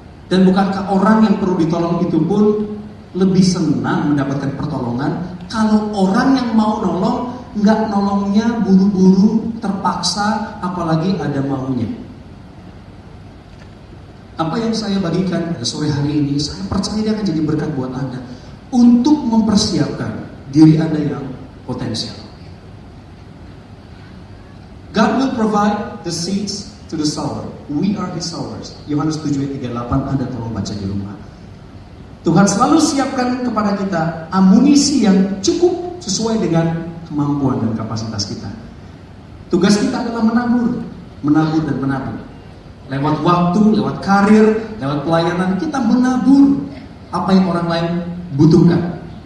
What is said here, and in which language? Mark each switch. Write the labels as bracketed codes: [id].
[id] Dan bukankah orang yang perlu ditolong itu pun lebih senang mendapatkan pertolongan kalau orang yang mau nolong nggak nolongnya buru-buru, terpaksa, apalagi ada maunya? Apa yang saya bagikan sore hari ini, saya percaya dia akan jadi berkat buat Anda untuk mempersiapkan diri Anda yang potensial. [en] God will provide the seeds to the sower. We are His sowers. [id] Yohanes 7:38, Anda tolong baca di rumah. Tuhan selalu siapkan kepada kita amunisi yang cukup sesuai dengan kemampuan dan kapasitas kita. Tugas kita adalah menabur dan menabur. Lewat waktu, lewat karir, lewat pelayanan, kita menabur apa yang orang lain butuhkan.